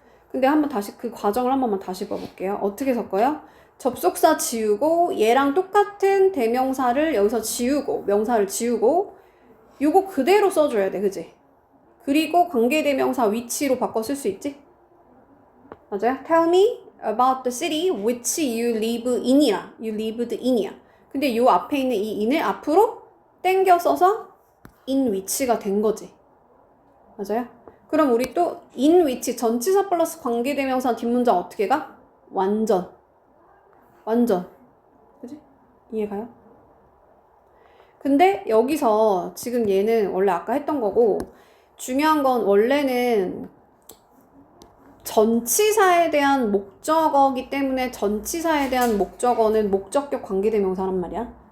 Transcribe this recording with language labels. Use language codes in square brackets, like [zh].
[ko] 근데 한번 다시 그 과정을 한 번만 다시 봐볼게요. 어떻게 섞어요? 접속사 지우고 얘랑 똑같은 대명사를 여기서 지우고 명사를 지우고 요거 그대로 써줘야 돼, 그지? 그리고 관계대명사 위치로 바꿔 쓸 수 있지? 맞아요? [en] Tell me about the city which you live in [ko] 이야. [en] You lived in이야. [ko] 근데 요 앞에 있는 이 in을 앞으로 땡겨 써서 in which가 된 거지. 맞아요? 그럼 우리 또 in which 전치사 플러스 관계대명사 뒷문장 어떻게 가? 완전. 그지? 이해가요? 근데 여기서 지금 얘는 원래 아까 했던 거고 중요한 건 원래는 전치사에 대한 목적어기 때문에 전치사에 대한 목적어는 목적격 관계대명사란 말이야.